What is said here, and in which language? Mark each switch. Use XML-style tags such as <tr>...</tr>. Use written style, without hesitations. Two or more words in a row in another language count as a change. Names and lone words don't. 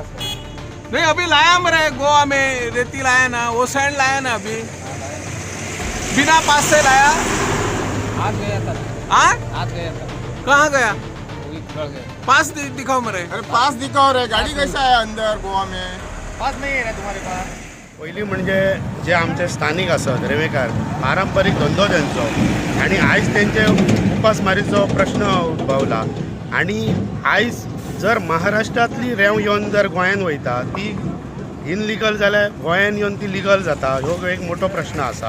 <hi>नहीं अभी लाया मेरे गोवा में रेती लाया ना वो सैंड लाया ना अभी बिना पास से लाया. आज गया था. हाँ आज गया था. कहाँ गया? वही चढ़ गया. पास दिखाओ मेरे. अरे पास दिखाओ रे. गाडी कैसा आहे अंदर गोवा में? पास नहीं है ना तुम्हारे पास.</hi> <kok>पहिली म्हणजे जे आमचे स्थानिक असत रेवेकार पारंपरिक धंदो त्यांचो आणि आयज त्यांचे उपासमारीचो प्रश्न उद्भवला आणि आयज जर महाराष्ट्रातली रेंव येवन जर गोंयान वयता ती इनलिगल जाल्यार गोंयान येवन ती लिगल जाता ह्यो एक मोठो प्रश्न आसा.</kok>